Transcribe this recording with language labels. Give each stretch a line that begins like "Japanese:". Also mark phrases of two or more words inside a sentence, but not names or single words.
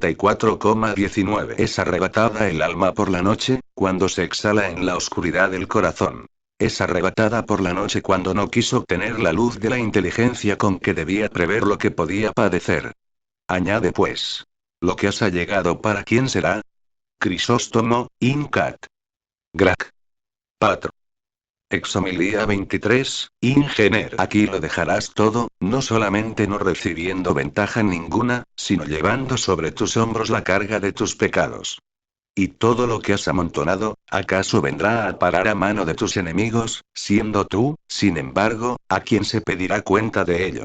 Spanish: Es arrebatada el alma por la noche, cuando se exhala en la oscuridad del corazón. Es arrebatada por la noche cuando no quiso obtener la luz de la inteligencia con que debía prever lo que podía padecer. Añade pues. Lo que has allegado para quién será.
Latin: Crisóstomo, Incat. Grac. Patro. Exhomilía 23, Ingener.
Spanish: Aquí lo dejarás todo, no solamente no recibiendo ventaja ninguna, sino llevando sobre tus hombros la carga de tus pecados. Y todo lo que has amontonado, ¿acaso vendrá a parar a mano de tus enemigos, siendo tú, sin embargo, a quien se pedirá cuenta de ello?